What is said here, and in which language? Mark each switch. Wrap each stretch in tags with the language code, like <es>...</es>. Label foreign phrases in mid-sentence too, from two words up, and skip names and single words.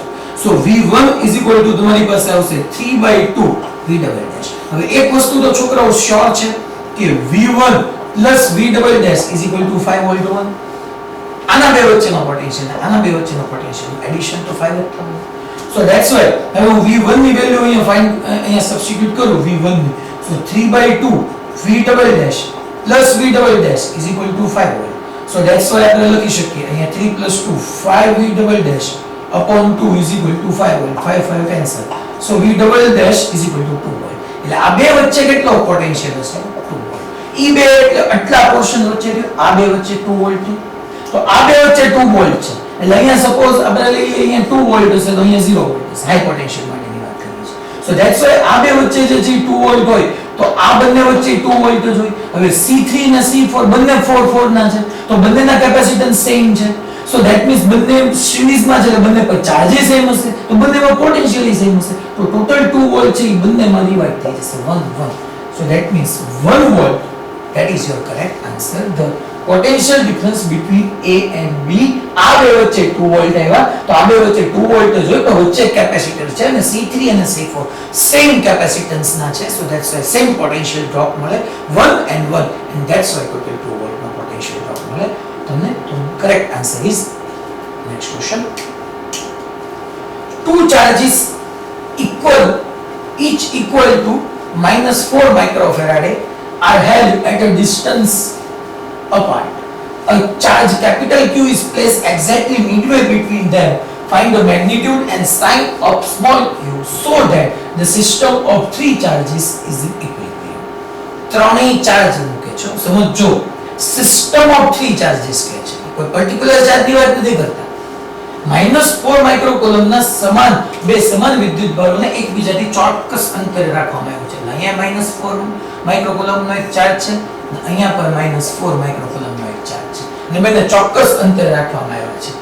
<gu>So V1 = તમારી પાસે આવશે 3/2 V</gu> <en>double dash.</en> <gu>હવે એક વસ્તુ તો છોકરાઓ શ્યોર છે કે V1 + V</gu> <en>double dash</en> <gu>= 5 વોલ્ટ હોવાનું. આના બે વચ્ચેનો પોટેન્શિયલ એડિશન તો 5 જ થવાનું.</gu> <en>So that's why</en> <gu>હવે હું V1 ની વેલ્યુ અહીંયા સબસ્ટિટ્યુટ કરું V1 ની, so 3/2 V</gu> <en>double dash</en> <gu>+ V</gu> <en>double dash</en> <gu>= 5 વોલ્ટ.</gu> <en>So that's why</en> <gu>આપણે લખી શકીએ અહીંયા 3 + 2 5 V</gu> <en>double dash upon 2</en> <gu>= 5 વોલ્ટ, 5 કેન્સલ,</gu> <en>so V double dash</en> <gu>= 2 વોલ્ટ. એટલે આ બે વચ્ચે કેટલો પોટેન્શિયલ હશે, 2 વોલ્ટ. ઈ બે એટલે આટલા પોર્શન વચ્ચે રહ્યો, આ બે વચ્ચે 2 વોલ્ટ છે, તો આ બે વચ્ચે 2 વોલ્ટ છે, એટલે અહીંયા સપોઝ આપણે લઈએ અહીંયા 2 વોલ્ટ હશે, તો અહીંયા 0 વોલ્ટ હશે,</gu> <en>high potential</en> <gu>માટેની વાત કરીએ છીએ.</gu> <en>so that's why</en> <gu>આ બે વચ્ચે જે છે 2 વોલ્ટ હોય, તો આ બંને વચ્ચે 2 વોલ્ટ જ હોય. હવે C3 અને C4 બંને 4 ના છે, તો બંનેના કેપેસિટન્સ સેમ છે,</gu> <en>so that means</en> <gu>બંને સિરીઝમાં છે, એટલે બંને પર ચાર્જિસ સેમ હશે, તો બંનેમાં પોટેન્શિયલી સેમ હશે, તો ટોટલ 2 વોલ્ટ છે એ બંનેમાં ડિવાઇડ થઈ જશે 1 1.</gu> <en>so that means 1 volt, that is your correct answer. The potential difference between A and B,</en> <gu>આ બે વચ્ચે 2 વોલ્ટ આવ્યા, તો આ બે વચ્ચે 2 વોલ્ટ જ હોય, તો વચ્ચે કેપેસિટર છે, અને C3 અને C4 સેમ કેપેસિટન્સ ના છે,</gu> <en>so that's why</en> <gu>સેમ પોટેન્શિયલ ડ્રોપ મળે</gu> <en>1 and 1, and that's why total</en> <gu>2 વોલ્ટ નો પોટેન્શિયલ ડ્રોપ મળે તમને.</gu> <en>તો correct answer is next question. Two charges each equal to -4 microfarad are held at a distance apart. A charge capital Q is placed exactly midway between them. Find the magnitude and sign of small q so that the system of three charges is in equilibrium.</en> <gu>ત્રણેય ચાર્જ મૂકે છે સમજો</gu> <en>system of three charges</en> <gu>કહે છે કોઈ પર્ટિક્યુલર ચાર્જની વાત નથી કરતા. -4 માઇક્રોકુલમના સમાન બે સમાન વિદ્યુત ભારોને એકબીજાથી ચોક્કસ અંતરે રાખવામાં આવ્યું છે. અહીંયા -4 માઇક્રોકુલમનો એક ચાર્જ છે અને અહીંયા પર -4 માઇક્રોકુલમનો એક ચાર્જ છે અને બંને ચોક્કસ અંતરે રાખવામાં આવ્યા છે.</gu>